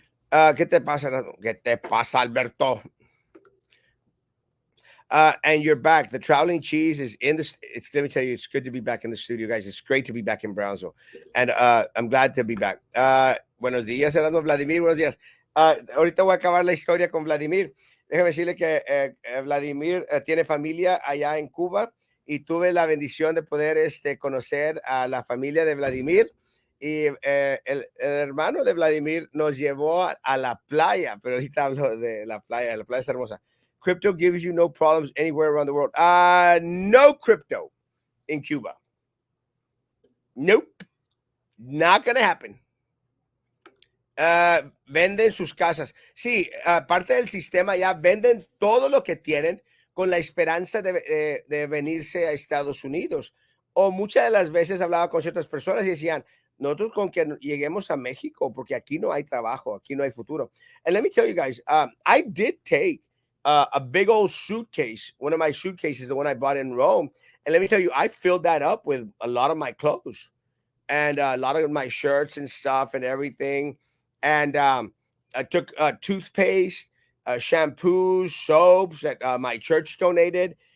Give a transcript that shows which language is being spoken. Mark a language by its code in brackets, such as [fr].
[es] ¿Qué te pasa, Erasmo? ¿Qué te pasa, Alberto? [en] And you're back. The traveling cheese is in the. Let me tell you, it's good to be back in the studio, guys. It's great to be back in Brownsville, and I'm glad to be back. [es] Buenos días, Erasmo. Vladimir. Buenos días. Ahorita voy a acabar la historia con Vladimir. Déjame decirle que Vladimir tiene familia allá en Cuba y tuve la bendición de poder conocer a la familia de Vladimir. Y el hermano de Vladimir nos llevó a la playa, pero ahorita hablo de la playa está hermosa. [en] Crypto gives you no problems anywhere around the world. No crypto in Cuba. Nope. Not gonna happen. [es] Venden sus casas. Sí, parte del sistema ya venden todo lo que tienen con la esperanza de venirse a Estados Unidos. O muchas de las veces hablaba con ciertas personas y decían, nosotros con que lleguemos a México, porque aquí no hay trabajo, aquí no hay futuro. [en] And let me tell you guys, I did take a big old suitcase, one of my suitcases, the one I bought in Rome. And let me tell you, I filled that up with a lot of my clothes and a lot of my shirts and stuff and everything. And I took toothpaste, shampoos, soaps that my church donated.